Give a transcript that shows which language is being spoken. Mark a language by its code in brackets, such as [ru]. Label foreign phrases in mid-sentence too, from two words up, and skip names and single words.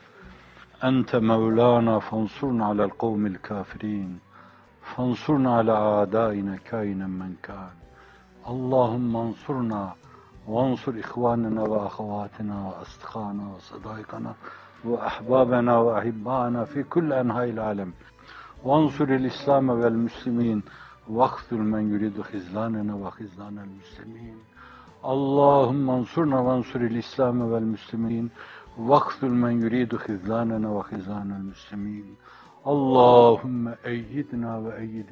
[ar] أنت مولانا فانصرنا على القوم الكافرين. فانصرنا على أعدائنا كائنا من كان. اللهم انصرنا وانصر إخواننا وأخواتنا وأصدقائنا وصديقاتنا وأحبابنا وأحبائنا في كل أنحاء العالم. وانصر الإسلام والمسلمين واخذل من يريد خذلاننا وخذلان المسلمين اللهم انصرنا وانصر الإسلام والمسلمين واخذل من يريد خذلاننا وخذلان المسلمين اللهم أيدنا وأيد